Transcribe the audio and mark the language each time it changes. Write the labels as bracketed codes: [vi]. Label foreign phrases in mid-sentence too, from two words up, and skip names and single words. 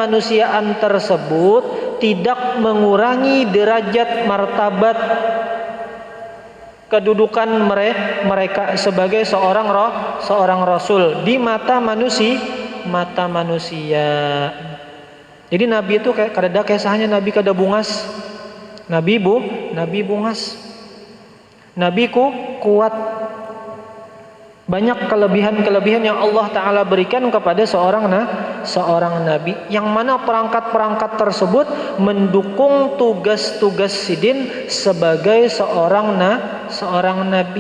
[id] kemanusiaan tersebut tidak mengurangi derajat martabat kedudukan mereka sebagai seorang rasul di mata manusia. [bjn] Jadi nabi itu kayak kada kisahnya nabi kada bungas. Nabi bungas. [id] Nabiku kuat. Banyak kelebihan-kelebihan yang Allah Ta'ala berikan kepada seorang nabi, yang mana perangkat-perangkat tersebut mendukung tugas-tugas sidin sebagai seorang nabi.